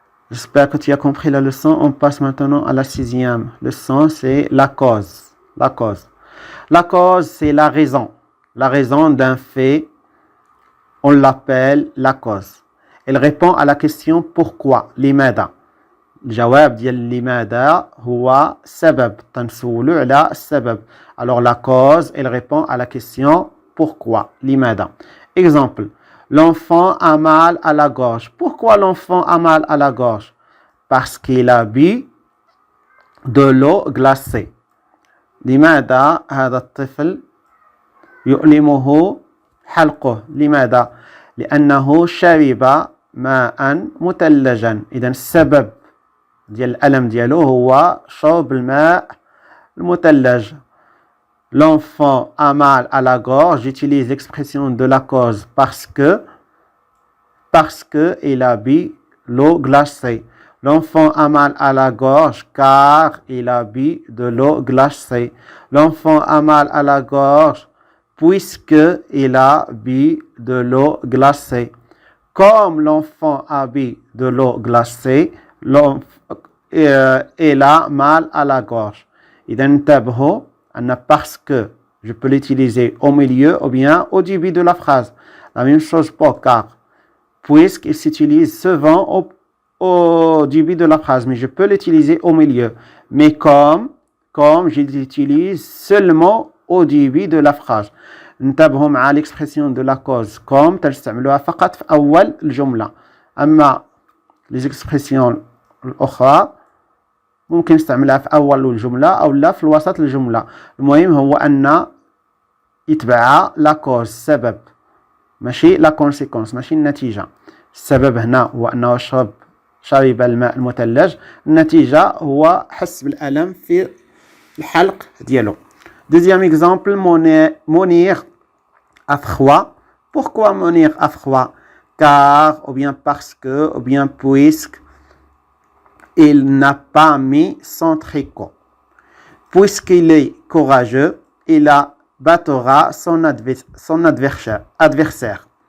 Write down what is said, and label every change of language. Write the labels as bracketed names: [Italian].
[French] J'espère que tu as compris la leçon. On passe maintenant à la 6e leçon, c'est la cause. La cause. La cause, c'est la raison. La raison d'un fait, on l'appelle la cause. Elle répond à la question pourquoi. [Arabic] لماذا. الجواب ديال لماذا هو سبب. تنسولو على السبب. [French] Alors la cause, elle répond à la question pourquoi. لماذا. Exemple. L'enfant a mal à la gorge. Pourquoi l'enfant a mal à la gorge? Parce qu'il a bu de l'eau glacée. [Arabic] لماذا هذا الطفل يؤلمه حلقه؟ لماذا؟ لأنه شرب ماء مثلجا. إذا السبب ديال الألم ديالو هو شرب الماء المثلج. [French] L'enfant a mal à la gorge. J'utilise l'expression de la cause parce que il a bu l'eau glacée. L'enfant a mal à la gorge car il a bu de l'eau glacée. L'enfant a mal à la gorge puisque il a bu de l'eau glacée. Comme l'enfant a bu de l'eau glacée, il a mal à la gorge. [Arabic] إذا انتبهوا أن [French] parce que je peux l'utiliser au milieu ou bien au début de la phrase. La même chose pour car. Puisqu'il s'utilise souvent au début de la phrase, mais je peux l'utiliser au milieu. Mais comme je l'utilise seulement au début de la phrase. [Arabic] انتبهوا مع [French] l'expression de la cause comme [Arabic] تستعملوها فقط في أول الجملة. أما [French] les expressions [Arabic] الأخرى ممكن نستعملها في أول الجملة أو لا في الوسط الجملة. المهم هو أن يتبع لا cause السبب ماشي لا conséquence ماشي النتيجة. السبب هنا هو أنه شرب الماء المثلج. النتيجة هو حس بالألم في الحلق ديالو. [French] Deuxième exemple, Monir a froid. Pourquoi Monir a froid? Car, ou bien parce que, ou bien puisque il n'a pas mis son tricot. Puisqu'il est courageux, il abattra son adversaire.